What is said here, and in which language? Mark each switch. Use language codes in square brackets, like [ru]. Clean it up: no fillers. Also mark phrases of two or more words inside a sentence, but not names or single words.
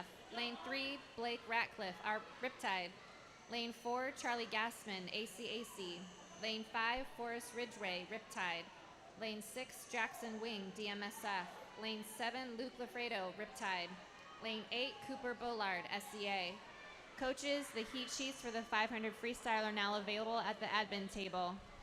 [en] Lane 3, Blake Ratcliffe, Riptide. Lane 4, Charlie Gassman, ACAC. Lane 5, Forrest Ridgway, Riptide. Lane 6, Jackson Wing, DMSF. Lane 7, Luke Lafredo, Riptide. Lane 8, Cooper Bollard, SCA. Coaches, the heat sheets for the 500 freestyle are now available at the admin table.